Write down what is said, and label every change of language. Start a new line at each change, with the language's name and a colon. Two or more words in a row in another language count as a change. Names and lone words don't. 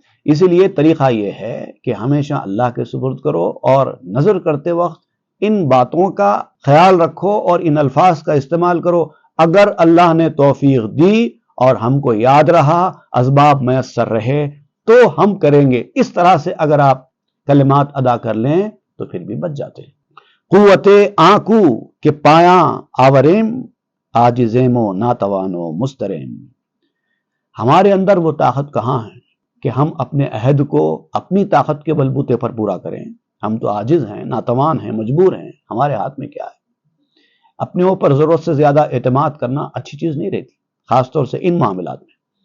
Urdu: اسی لیے طریقہ یہ ہے کہ ہمیشہ اللہ کے سپرد کرو، اور نظر کرتے وقت ان باتوں کا خیال رکھو اور ان الفاظ کا استعمال کرو۔ اگر اللہ نے توفیق دی اور ہم کو یاد رہا، اسباب میسر رہے، تو ہم کریں گے۔ اس طرح سے اگر آپ کلمات ادا کر لیں تو پھر بھی بچ جاتے ہیں۔
Persian: قوت آنکو کہ پایاں آوریم، عاجزیم و ناتوان و مستریم۔
Urdu: ہمارے اندر وہ طاقت کہاں ہے کہ ہم اپنے عہد کو اپنی طاقت کے بلبوتے پر پورا کریں؟ ہم تو عاجز ہیں، ناتوان ہیں، مجبور ہیں، ہمارے ہاتھ میں کیا ہے؟ اپنے اوپر ضرورت سے زیادہ اعتماد کرنا اچھی چیز نہیں رہتی، خاص طور سے ان معاملات میں۔